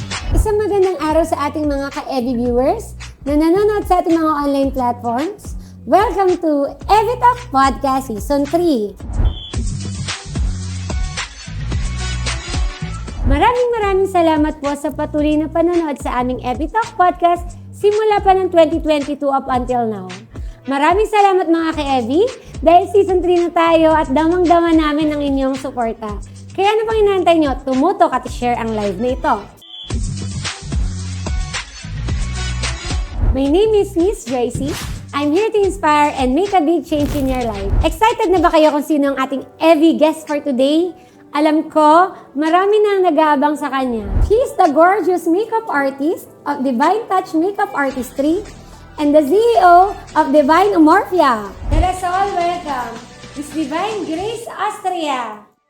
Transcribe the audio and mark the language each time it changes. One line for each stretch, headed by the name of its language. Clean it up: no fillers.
Filipino: Isang magandang araw sa ating mga ka-Evi viewers na nanonood sa ating mga online platforms.
English: Welcome to Evitalk Podcast Season 3.
Filipino: Maraming salamat po sa patuloy na panonood sa aming Evitalk Podcast simula pa ng 2022
English: up until now.
Filipino: Maraming salamat mga ka-Evi dahil Season 3 na tayo at damang-dama namin ang inyong suporta. Kaya ano pang inaantay nyo? Tumutok at share ang live na ito.
English: My name is Miss Joyce. I'm here to inspire and make a big change in your life.
Filipino: Excited na ba kayo kung sino ang ating Evi guest for today? Alam ko, marami nang nag-aabang sa kanya.
English: She's the gorgeous makeup artist of Divine Touch Makeup Artistry and the CEO of Divine Umorphia. Let us all welcome Miss Divine Grace Astria.